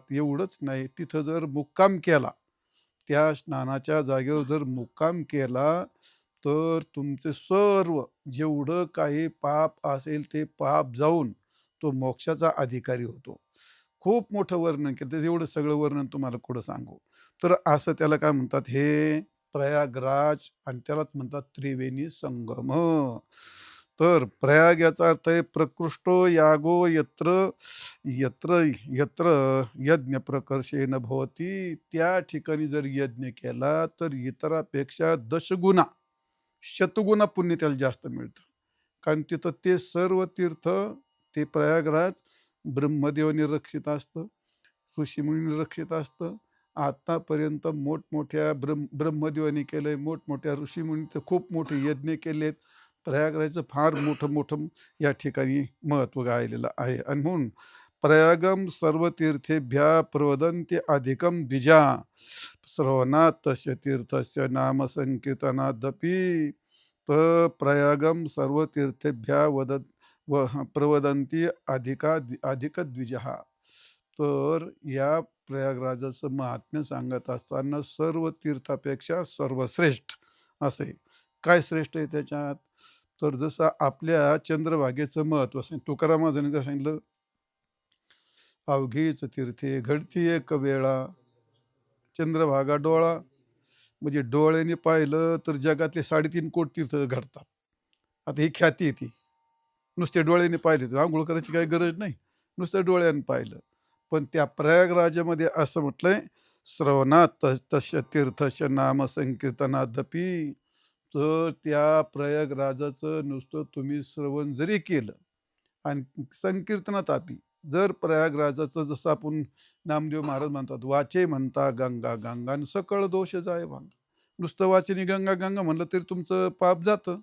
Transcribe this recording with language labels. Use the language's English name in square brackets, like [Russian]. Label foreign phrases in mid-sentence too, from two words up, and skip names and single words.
[Marathi] एवढंच नाही, तिथं जर मुक्काम केला, त्या स्नानाच्या जागेवर जर मुक्काम केला, तर तुमचे सर्व जेवढं काही पाप असेल ते पाप जाऊन तो मोक्षाचा अधिकारी होतो. खूप मोठं वर्णन केलं. तर एवढं सगळं वर्णन तुम्हाला कुठं सांगू. तर असं त्याला काय म्हणतात, हे प्रयागराज आणि त्यालाच म्हणतात त्रिवेणी संगम. तर प्रयाग याचा अर्थ आहे [Sanskrit] प्रकृष्टो यागो यत्र यत्र यत्र यज्ञ प्रकर्षेण भवती. [Marathi] त्या ठिकाणी जर यज्ञ केला तर इतरापेक्षा दशगुणा शतगुणा पुण्य त्याला जास्त मिळतं. कारण तिथं ते सर्व तीर्थ, ते प्रयागराज ब्रह्मदेवाने रक्षित असतं, ऋषीमुनींनी रक्षित असतं. आतापर्यंत मोठमोठ्या ब्रह्मदेवाने केलंय, मोठमोठ्या ऋषीमुनी तर खूप मोठे यज्ञ केलेत. प्रयागराजचं फार मोठं या ठिकाणी महत्त्व गायलेलं आहे. आणि म्हणून [Sanskrit] प्रयागम सर्वतीर्थेभ्यः प्रवदन्ति अधिकं द्विजा श्रवणात् तस्य तीर्थस्य नाम संकीर्तनादपि प्रयागम सर्वतीर्थेभ्यः प्रवदन्ति अधिक द्विजः. [Marathi] तर या प्रयागराजाचं महात्म्य सांगत असताना सर्व तीर्थापेक्षा सर्वश्रेष्ठ असे. काय श्रेष्ठ आहे त्याच्यात? तर जसं आपल्या चंद्रभागेचं महत्व असं तुकाराम महाराजांनी काय सांगितलं, अवघीच तीर्थे घडती एक वेळा चंद्रभागा डोळा. म्हणजे डोळ्याने पाहिलं तर जगातले 3.5 कोटी तीर्थ घडतात. आता ही ख्याती आहे ती. नुसते डोळ्याने पाहिले तर आंघोळ करायची काही गरज नाही, नुसतं डोळ्याने पाहिलं. पण त्या प्रयागराजामध्ये असं म्हटलंय, [Sanskrit] श्रवणात तस्य तीर्थस्य नाम संकीर्तनादपि. [Marathi] तर त्या प्रयागराजाचं नुसतं तुम्ही श्रवण जरी केलं आणि संकीर्तनात आपी, जर प्रयागराजाचं जसं आपण नामदेव महाराज म्हणतात, वाचे म्हणता गंगा गंगा आणि सकळ दोष जाय भांगा. नुसतं वाचेनी गंगा गंगा म्हणलं तरी तुमचं पाप जातं.